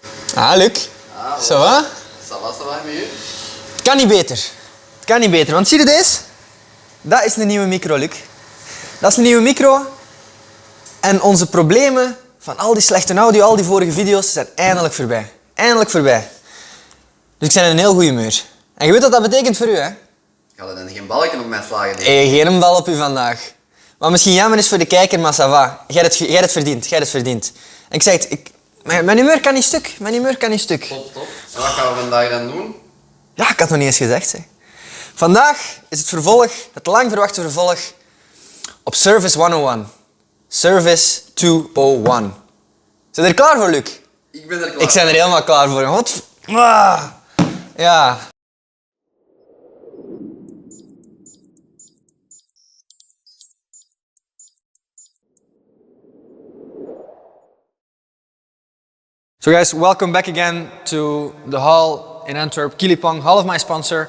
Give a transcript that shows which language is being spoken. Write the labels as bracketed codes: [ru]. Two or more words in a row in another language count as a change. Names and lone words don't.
[nl] Ah, Luc. Ah, [fr] Ça va? Ça va [nl] met u? Het kan niet beter. Het kan niet beter, want zie je deze? Dat is een nieuwe micro, Luc. Dat is een nieuwe micro. En onze problemen van al die slechte audio, al die vorige video's, zijn eindelijk voorbij. Eindelijk voorbij. Dus ik ben in een heel goede humeur. En je weet wat dat betekent voor u, hè? Ga er dan geen balken op mij slagen? Hey, geen bal op u vandaag. Wat misschien jammer is voor de kijker, maar [fr] ça va. [nl] Jij hebt het verdiend, jij hebt het verdiend. En ik zeg het, mijn humeur kan niet stuk. Mijn humeur kan niet stuk. Top, top. En wat gaan we vandaag dan doen? Ja, ik had het nog niet eens gezegd. Zeg. Vandaag is het vervolg, het lang verwachte vervolg, op Service 101. Service 201. Zijn er klaar voor, Luc? Ik ben er klaar. Ik ben er helemaal klaar voor. Wat? Ah. Ja. [en] So guys, welcome back again to the hall in Antwerp, Kilipong, hall of my sponsor.